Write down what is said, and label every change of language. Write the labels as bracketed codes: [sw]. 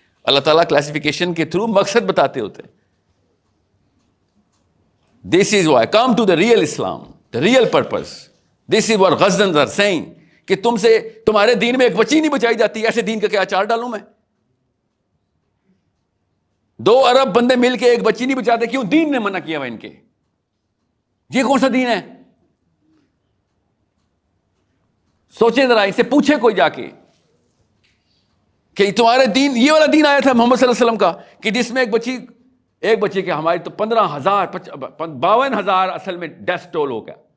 [ur] اللہ تعالیٰ کلاسیفیکیشن کے تھرو مقصد بتاتے ہوتے ہیں. [en] This is why come to the real Islam, the real purpose. This is what Ghaznans are saying [ur] کہ تم سے تمہارے دین میں ایک بچی نہیں بچائی جاتی، ایسے دین کا کیا اچار ڈالوں میں؟ 2 ارب بندے مل کے ایک بچی نہیں بچاتے، کیوں؟ دین نے منع کیا ہوا ان کے. یہ کون سا دین ہے؟ سوچیں ذرا، اس سے پوچھے کوئی جا کے کہ تمہارے دین، یہ والا دین آیا تھا محمد صلی اللہ علیہ وسلم کا کہ جس میں ایک بچے کے ہماری تو 15,000 52,000 اصل میں ڈیتھ ٹول ہو گیا.